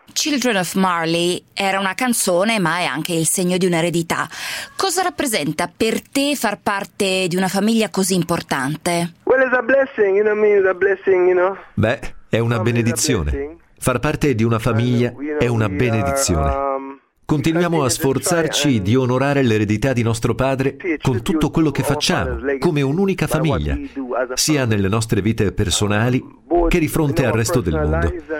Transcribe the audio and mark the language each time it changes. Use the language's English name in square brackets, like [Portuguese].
[Italian] Children of Marley era una canzone, ma è anche il segno di un'eredità. Cosa rappresenta per te far parte di una famiglia così importante? [English] Well, it's a blessing, you know what I mean? It's a blessing, you know? [Italian] Beh, è una benedizione. Far parte di una famiglia è una benedizione. Continuiamo a sforzarci di onorare l'eredità di nostro padre con tutto quello che facciamo, come un'unica famiglia, sia nelle nostre vite personali che di fronte al resto del mondo.